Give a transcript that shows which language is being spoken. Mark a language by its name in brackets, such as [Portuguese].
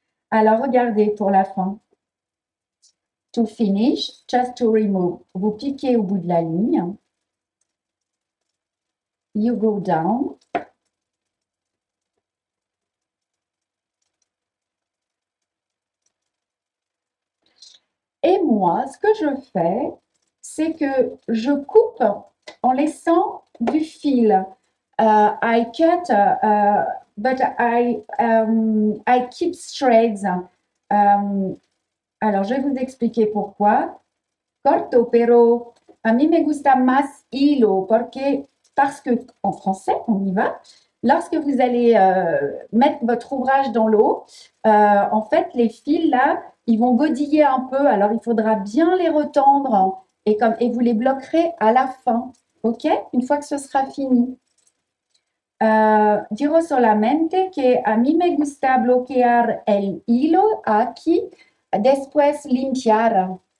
[French] Alors regardez pour la fin. [English] To finish, just to remove. [French] Vous piquez au bout de la ligne. [English] You go down. [French] Et moi, ce que je fais, c'est que je coupe en laissant du fil. [English] I cut, but I keep threads. [French] Alors, je vais vous expliquer pourquoi. [Spanish] Corto, pero a mí me gusta más hilo, [French] parce que, en français, on y va. Lorsque vous allez mettre votre ouvrage dans l'eau, en fait, les fils là, ils vont godiller un peu. Alors, il faudra bien les retendre et vous les bloquerez à la fin. OK? Une fois que ce sera fini. [Spanish] Digo solamente que a mí me gusta bloquear el hilo aquí, después limpiar.